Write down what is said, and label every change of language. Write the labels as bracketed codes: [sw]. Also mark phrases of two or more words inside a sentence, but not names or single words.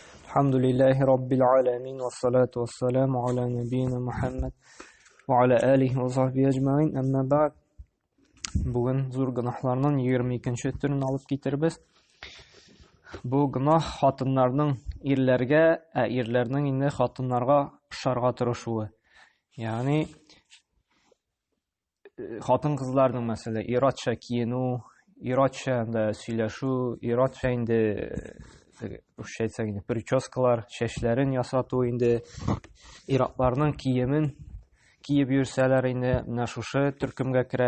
[ar] الحمد لله رب العالمين والصلاة والسلام على نبينا محمد وعلى آله وصحبه أجمعين أما بعد [tt] Бүген зур гынаһларның 22-нче төрен алып китербез. Бу гынаһ хатыннарның ирләргә, ирләрнең инде хатыннарга ошарга тырышуы. Ягъни хатын-кызларның мәсәлән иратча киенү, иратча да сөйләшү, иратча инде русча әйтсәк инде прическалар, чәчләрен ясату инде иратларның киемен киеп йөрсәләр инде менә шушы төркемгә керә.